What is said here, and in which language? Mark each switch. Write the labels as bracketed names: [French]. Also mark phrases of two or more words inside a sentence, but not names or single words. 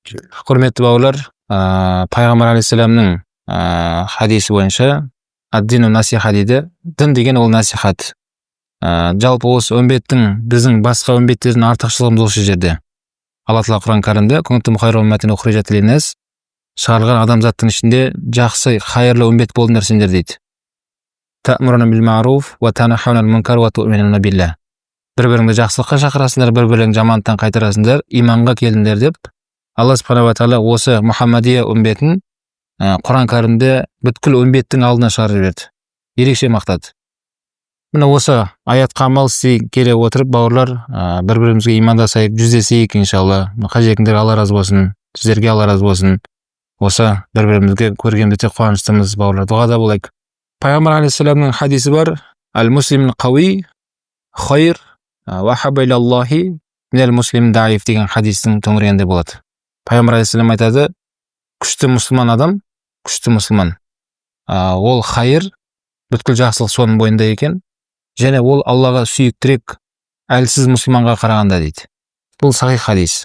[Kazakh] Құрметті бауырлар, пайғамбар алейхиссаламның хадисі бойынша [Arabic] الدين نصيحة [Kazakh] дейді. Дін деген ол насихат. Жалпы осы үмбеттің біздің басқа үмбеттердің артықшылығымыз осы жерде. Алла Тағала Құран кәрімде [Arabic] "كنتم خير أمة أخرجت للناس" [Kazakh] шығарылған адамзаттың ішінде жақсы, хайырлы үмбет болыңдар сендер дейді. [Arabic] تأمرون بالمعروف وتنهون عن المنكر وتؤمنون بالله. [Kazakh] Бір-біріңді жақсылыққа шақырасыңдар, бір-біріңді жамандықтан қайтарасыңдар, иманға келдіңдер деп Алла [Arabic] سبحانه وتعالى [Kazakh] осы Мұхаммадия үмбетін Құран кәрімде бүткіл үмбеттің алдына шығарып жіберді. Ерекше мақтады. Міне осы аятқа амал істей келе отырып, бауырлар, бір-бірімізге имандасайық, жүздесейік иншалла. Қажетіңдер Алла разы болсын, сіздерге Алла разы болсын. Осы бір-бірімізге көргенде тек қуаныштымыз, бауырлар. Дұғада болайық. Пайғамбар алейхиссаламның хадисі бар: [Arabic] "المسلمون قوي خير وحب إلى الله من المسلمين ضعيف" [Kazakh] деген хадистің төңірегінде болады. Пайғамбар алейхиссалам айтады: күшті мұсылман адам, күшті мұсылман, ол хайыр, бүткіл жақсылық соның бойында екен, және ол Аллаға сүйіктірек әлсіз мұсылманға қарағанда дейді. Бұл сахих хадис.